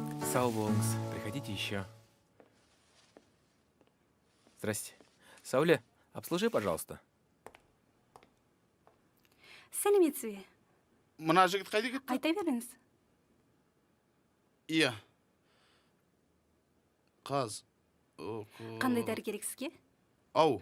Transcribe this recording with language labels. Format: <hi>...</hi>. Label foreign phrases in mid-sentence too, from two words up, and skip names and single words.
<kk>Сау болыңыз.</kk> <ru>Приходите еще. Здрасте. Сауле, обслужи, пожалуйста.</ru> <kk>сәлеметсіз бе? Мына жігіт қайда кетті? Айта беріңіз. Иә. Қаз. Қандай дәрі керек сізге? Ау.</kk>